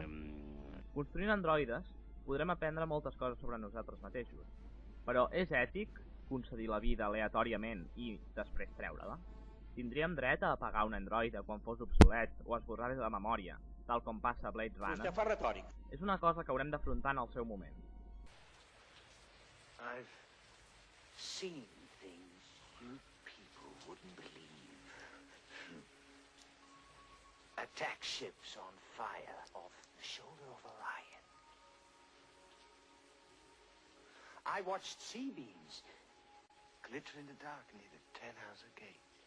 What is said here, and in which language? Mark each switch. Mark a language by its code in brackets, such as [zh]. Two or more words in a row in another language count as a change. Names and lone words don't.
[ca] Construint androides, podrem aprendre moltes coses sobre nosaltres mateixos. Però és ètic concedir la vida aleatòriament i després treure-la? Tindríem dret a apagar un androide quan fos obsolet o esborrar de la memòria, tal com passa a Blade Runner? Vostè fa retòric. És una cosa que haurem d'afrontar en el seu moment. [en] I've seen things you people wouldn't believe. Attack ships on fire off the shoulder of Orion. I watched sea beams glitter in the dark near the Tannhauser Gate.